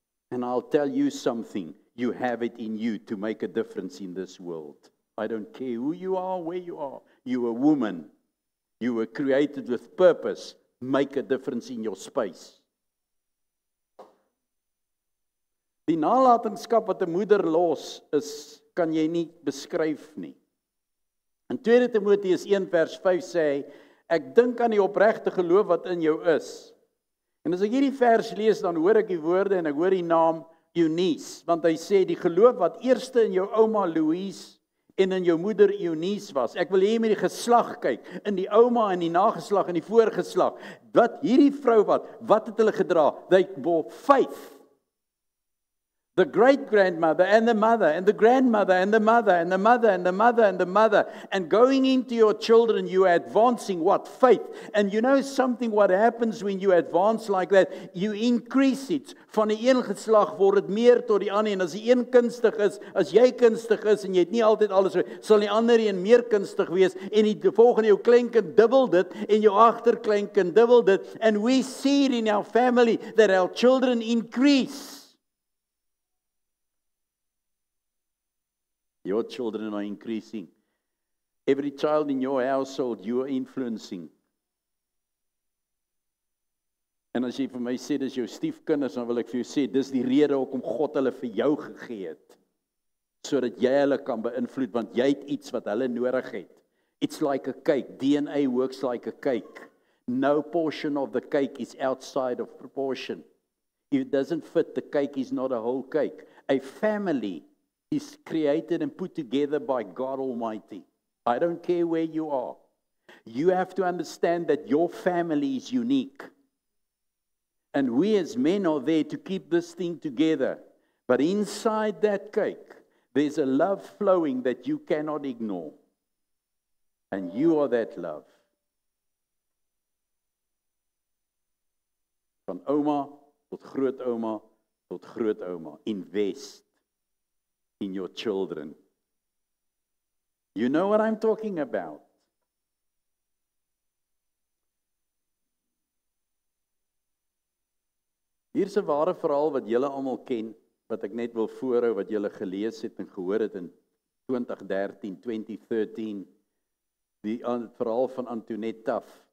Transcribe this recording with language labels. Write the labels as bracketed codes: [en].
[en] And I'll tell you something, you have it in you to make a difference in this world. I don't care who you are, where you are. You're a woman. You were created with purpose. Make a difference in your space. [af] Die nalatenskap wat 'n moeder los is, kan jy nie beskryf nie. In 2 Timoteus 1 vers 5 sê hy, ek dink aan die opregte geloof wat in jou is. En as ek hierdie vers lees, dan hoor ek die woorde en ek hoor die naam Eunice, want hy sê die geloof wat eerste in jou ouma Louise en in jou moeder Eunice was. Ek wil hê met die geslag kyk, in die ouma en die nageslag en die voorgeslag. Wat hierdie vrou wat het hulle gedra? [en] They bore faith. The great-grandmother and the mother and the grandmother and the mother and the mother and the mother and the mother. And going into your children, you are advancing what? Faith. And you know something, what happens when you advance like that? You increase it. [af] Van die een geslag word dit meer tot die ander. En as die een kunstig is, as jy kunstig is en jy het nie altyd alles, sal die ander een meer kunstig wees. En die volgende jou kleinkind dubbel dit en jou agterkleinkind dubbel dit. [en] And we see it in our family that our children increase. Your children are increasing. Every child in your household, you are influencing. [af] En as jy vir my sê, dis jou stiefkinders, dan wil ek vir jou sê, dis die rede hoekom God hulle vir jou gegee het. Sodat jy hulle kan beïnvloed, want jy het iets wat hulle nodig het. [en] It's like a cake. DNA works like a cake. No portion of the cake is outside of proportion. If it doesn't fit, the cake is not a whole cake. A family is created and put together by God Almighty. I don't care where you are. You have to understand that your family is unique. And we as men are there to keep this thing together. But inside that cake, there's a love flowing that you cannot ignore. And you are that love. [af] Van oma tot grootoma tot grootoma. [en] Invest in your children. You know what I'm talking about. [af] Hier's 'n ware verhaal wat julle almal ken, wat ek net wil voorhou, wat julle gelees het en gehoor het in 2013, 2013, die verhaal van Antoinette Tuff.